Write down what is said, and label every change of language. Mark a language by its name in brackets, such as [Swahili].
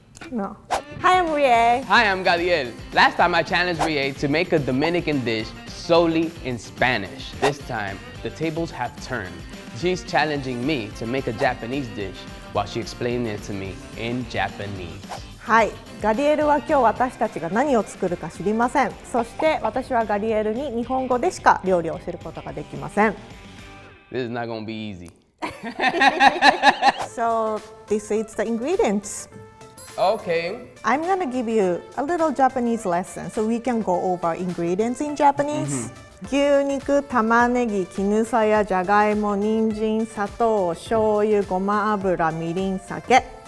[English] No. Hi, I'm Rie. Hi, I'm Gadiel. Last time I challenged Rie to make a Dominican dish solely in Spanish. This time, the tables have turned. She's challenging me to make a Japanese dish while she explaining it to me in Japanese. [Japanese] はい、ガディエルは今日私たちが何を作るか知りません。そして私はガディエルに日本語でしか料理を教えることができません。 [English] This is not gonna be easy. So this is the ingredients. Okay. I'm gonna give you a little Japanese lesson so we can go over ingredients in Japanese. [Japanese] 牛肉、玉ねぎ、絹さや、じゃがいも、人参、砂糖、醤油、ごま油、みりん、酒。